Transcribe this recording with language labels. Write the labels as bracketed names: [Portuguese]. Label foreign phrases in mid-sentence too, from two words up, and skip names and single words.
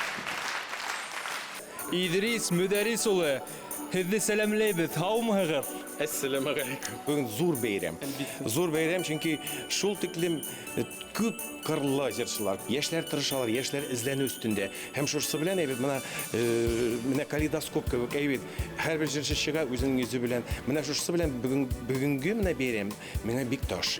[Bashkir] Идрис Мөдәрис улы, һеҙҙе сәләмләйбеҙ, һаумыһығыҙ? [Arabic] Ассаламу алейкум. [Tatar] Бүгін зур бәйрәм. Зур бәйрәм, чөнки шул тиклем күп кырлы җырчылар, яшьләр тырышалар, яшьләр эзләнү өстендә. Һәм шусы белән әйбет менә калейдоскоп кебек әйбет һәрбер җырчы чыга үзенең йөзе белән. Менә шусы белән бүгенге менә бәйрәм миңа бик ташый.